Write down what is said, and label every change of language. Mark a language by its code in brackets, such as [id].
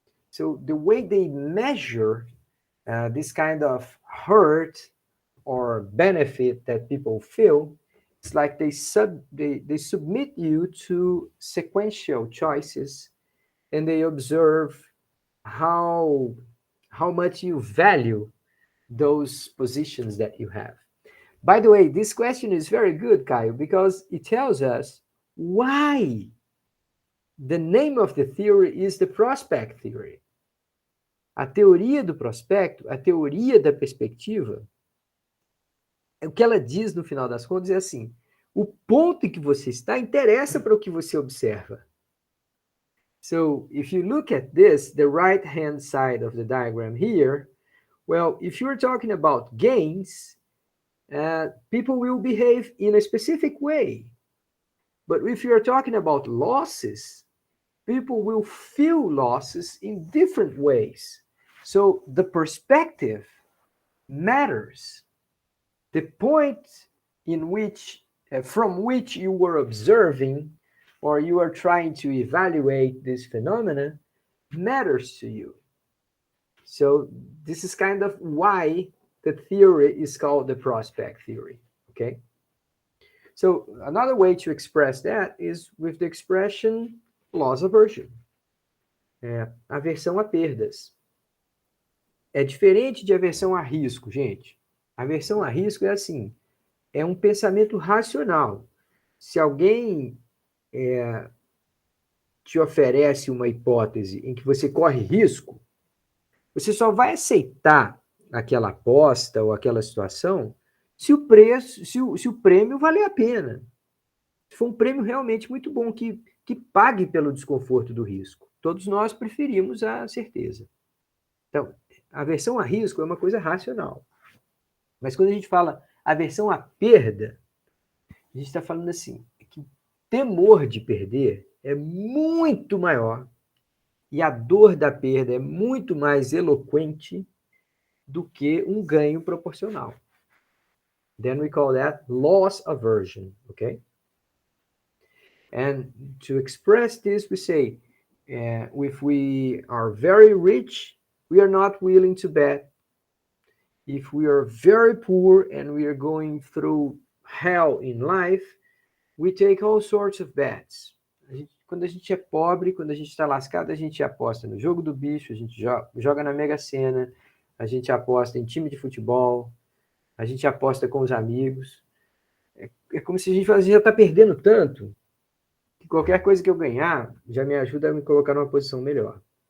[en] So the way they measure this kind of hurt or benefit that people feel, it's like they submit you to sequential choices, and they observe how how much you value those positions that you have. By the way, this question is very good, Caio, because it tells us why the name of the theory is the prospect theory. [pt] A teoria do prospecto, a teoria da perspectiva, o que ela diz no final das contas é assim: o ponto em que você está interessa para o que você observa. [en] So, if you look at this, the right-hand side of the diagram here, well, if you're talking about gains, people will behave in a specific way. But if you're talking about losses, people will feel losses in different ways. So the perspective matters. The point in which, from which you were observing or you are trying to evaluate this phenomena matters to you. So this is kind of why the theory is called the prospect theory, okay? So another way to express that is with the expression loss aversion. [pt] Aversão a perdas. É diferente de aversão a risco, gente. Aversão a risco é assim, é um pensamento racional. Se alguém te oferece uma hipótese em que você corre risco, você só vai aceitar aquela aposta ou aquela situação se o preço, se o prêmio valer a pena. Se for um prêmio realmente muito bom, que pague pelo desconforto do risco. Todos nós preferimos a certeza. Então, a aversão a risco é uma coisa racional. Mas quando a gente fala aversão à perda, a gente está falando assim, que o temor de perder é muito maior e a dor da perda é muito mais eloquente do que um ganho proporcional. [en] Then we call that loss aversion, okay? And to express this, we say, if we are very rich, we are not willing to bet. If we are very poor and we are going through hell in life, we take all sorts of bets. [pt] Quando a gente é pobre, quando a gente está lascado, a gente aposta no jogo do bicho, a gente joga na Mega Sena, a gente aposta em time de futebol, a gente aposta com os amigos. É como se a gente já está perdendo tanto que qualquer coisa que eu ganhar já me ajuda a me colocar numa posição melhor.